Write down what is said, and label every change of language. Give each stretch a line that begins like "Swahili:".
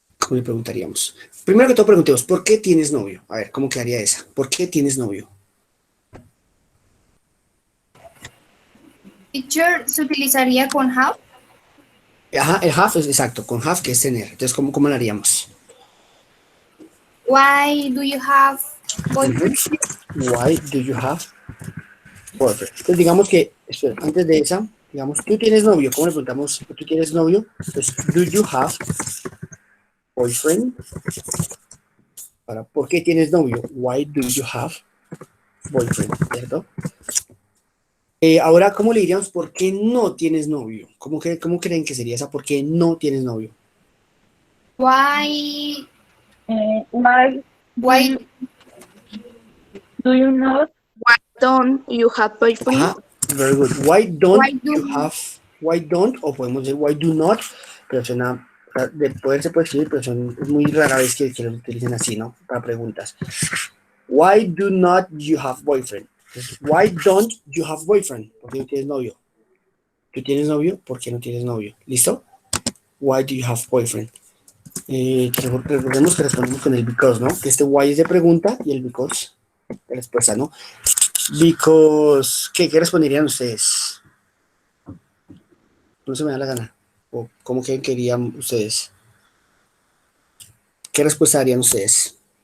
Spanish: ¿Cómo le preguntaríamos? Primero que todo preguntemos, ¿por qué tienes novio? A ver, ¿cómo quedaría esa? ¿Por qué tienes novio? Teacher se utilizaría con have. Ajá, el have es exacto, con have que es tener. Entonces, ¿cómo lo haríamos?
English: Why do you have boyfriend? Why do you have boyfriend?
Spanish: Entonces, digamos que, espera, antes de esa, digamos, ¿tú tienes novio? ¿Cómo le preguntamos? ¿Tú tienes novio? Entonces,
English: do you have boyfriend?
Spanish: ¿Por qué tienes novio?
English: Why do you have boyfriend?
Spanish: ¿Cierto? Ahora, ¿cómo le diríamos por qué no tienes novio? ¿Cómo creen que sería esa por qué no tienes novio?
English: Why Why do you not don't you have boyfriend? Ajá, very good. Why don't Why do- you have, why don't,
Spanish: o podemos decir why do not, pero suena, de poder se puede escribir, pero es muy rara vez que lo utilicen así, ¿no? Para preguntas.
English: Why do not you have boyfriend? Entonces, why don't you have boyfriend?
Spanish: ¿Por qué no tienes novio? ¿Tú tienes novio? ¿Por qué no tienes novio? ¿Listo?
English: Why do you have boyfriend?
Spanish: Recordemos que respondemos con el because, ¿no? Que este why es de pregunta y el because de respuesta, ¿no? Because, ¿qué responderían ustedes? No se me da la gana. ¿O cómo que querían ustedes? ¿Qué respuesta darían ustedes?